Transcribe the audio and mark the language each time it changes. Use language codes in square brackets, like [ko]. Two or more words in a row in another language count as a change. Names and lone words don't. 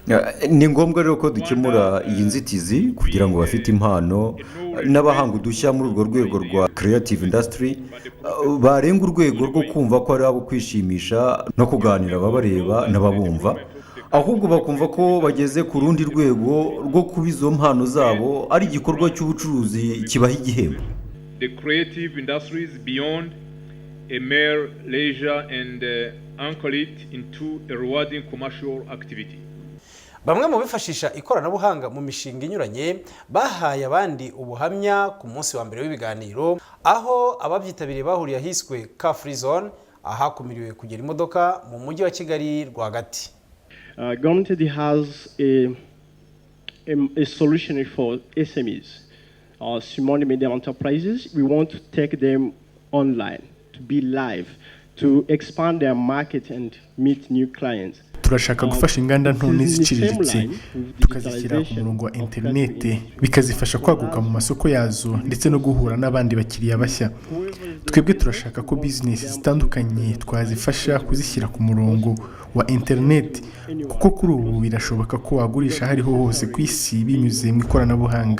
[rw] ni ngombwa rero ko dukemura iyi nzitizi kugira ngo abafite impano n'abahanga udushya muri urwo rwego rwa [en] creative industry [rw] barenga urwego rwo kumva ko ari abo kwishimisha no kuganira ababareba n'ababumva, ahubwo bakumva ko bageze ku rundi rwego rwo kuba izo mpano zabo ari igikorwa cy'ubucuruzi kibaha igihembo. [en] The creative industries beyond a mere leisure and anchor it into a rewarding commercial activity. [rw] Bamwe mu bifashisha ikoranabuhanga mu mishinga inyuranye bahaye abandi ubuhamya ku munsi wa mbere w'ibiganiro, aho ababyitabiriye bahuriye ahiswe Car Free Zone, ahakumiriwe kugera imodoka mu mujyi wa Kigali rwagati. [en] Government has a solution for SMEs, small and medium enterprises. We want to take them online, to be live, to expand their market and meet new clients. [rw] Turashaka gufasha inganda nto n'iziciriritse tukazishyira ku murongo wa interinete, bikazifasha kwaguka mu masoko yazo ndetse no guhura n'abandi bakiriya bashya. Twebwe turashaka ko bizinesi zitandukanye twazifasha kuzishyira ku murongo wa interinete, kuko kuri ubu birashoboka ko wagurisha hariho hose ku isi binyuze mu ikoranabuhanga.